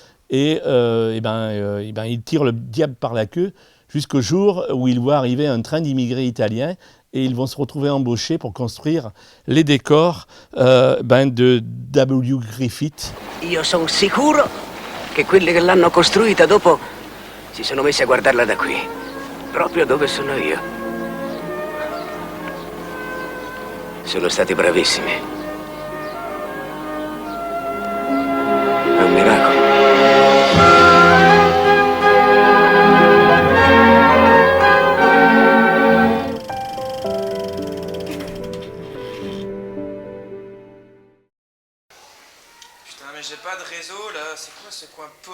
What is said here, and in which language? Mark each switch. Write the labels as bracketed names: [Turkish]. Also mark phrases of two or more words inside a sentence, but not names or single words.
[French] et ils tirent le diable par la queue jusqu'au jour où ils voient arriver un train d'immigrés italiens et ils vont se retrouver embauchés pour construire les décors de W. Griffith. [Italian] Io sono sicuro che quelli che l'hanno costruita dopo si sono messi a guardarla da qui, proprio dove sono io. Sono stati bravissimi. È un miracolo. [French] J'ai pas de réseau là, c'est quoi ce coin p***?